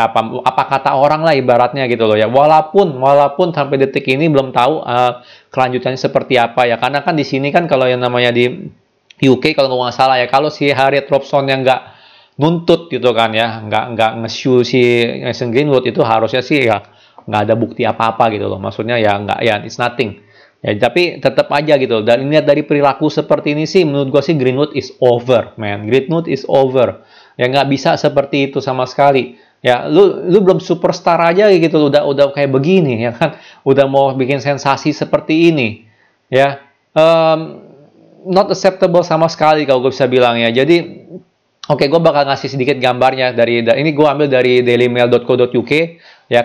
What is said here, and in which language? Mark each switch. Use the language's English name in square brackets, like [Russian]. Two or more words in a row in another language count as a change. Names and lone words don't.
[Indonesian] Apa kata orang lah ibaratnya gitu loh ya. Walaupun sampai detik ini belum tahu kelanjutannya seperti apa ya, karena kan di sini kan kalau yang namanya di UK kalau nggak salah ya, kalau si Harry Robson yang nggak nuntut gitu kan ya, nggak nge-sue si Mason Greenwood, itu harusnya sih ya nggak ada bukti apa-apa gitu loh. Maksudnya ya nggak, ya [English] it's nothing [Indonesian] ya. Tapi tetap aja gitu. Dan lihat dari perilaku seperti ini sih, menurut gue sih [English] Greenwood is over, man. Greenwood is over [Indonesian] ya, nggak bisa seperti itu sama sekali ya. Lu belum superstar aja gitu, udah kayak begini ya kan, udah mau bikin sensasi seperti ini ya. [English] Not acceptable [Indonesian] sama sekali kalau gue bisa bilang ya. Jadi oke, gue bakal ngasih sedikit gambarnya dari ini, gue ambil dari dailymail.co.uk ya.